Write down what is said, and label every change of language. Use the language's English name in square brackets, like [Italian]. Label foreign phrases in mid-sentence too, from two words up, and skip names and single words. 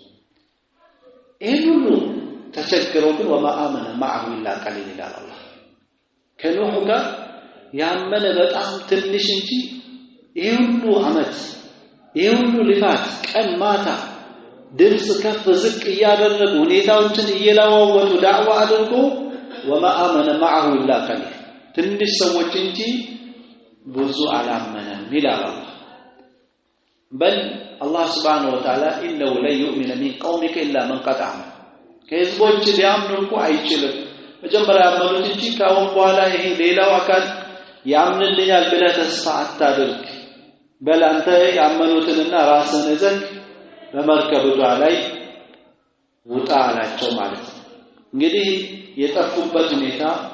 [Amharic] ሁሉ ተቸግረው ግን [Arabic] وما آمن معه إلا قليل [Amharic] ይላል አላህ ከኑህ ጋር ያመነ በጣም ትንሽ እንጂ ይሄ ሁሉ አመት ይሄ ሁሉ ልፋት ቀን ማታ ድምጽ ከፍ ዝቅ እያደረጉ ሁኔታዎችን እየለዋወጡ ዳዕዋ አድርጎ [Arabic] وما آمن معه إلا قليل [Amharic] ትንሽ ሰዎች እንጂ ብዙ አላመነም ይላል አላህ [Arabic] بل الله سبحانه وتعالى إنه لا يؤمن من قومك إلا من قد آمن [Amharic] ከህዝቦች ሊያምኑ እንኳን አይችልም መጀመሪያ ያመኑት እንጂ ካሁን በኋላ ይሄ ሌላው አካል ያምንልኛል ብለህ ተስፋ አታድርግ በል አንተ ያመኑትንና ራስህን እዘግ በመርከብቷ ላይ ውጣ አላቸው ማለት ነው እንግዲህ የጠፉበት ሁኔታ